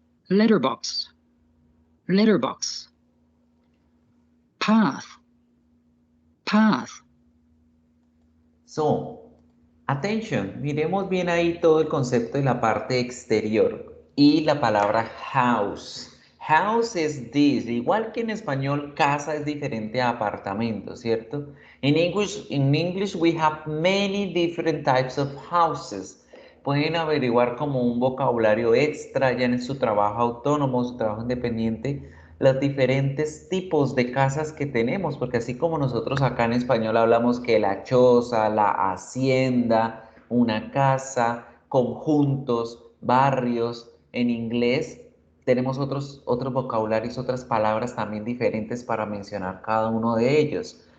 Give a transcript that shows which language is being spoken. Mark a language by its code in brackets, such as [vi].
[en] Letterbox. Letterbox. Path. Path. So, attention, [es] miremos bien ahí todo el concepto de la parte exterior y la palabra house. House es this, igual que en español casa es diferente a apartamento, ¿cierto? [en] In English we have many different types of houses. [es] Pueden averiguar como un vocabulario extra ya en su trabajo autónomo, su trabajo independiente, los diferentes tipos de casas que tenemos, porque así como nosotros acá en español hablamos que la choza, la hacienda, una casa, conjuntos, barrios, en inglés tenemos otros vocabularios, otras palabras también diferentes para mencionar cada uno de ellos.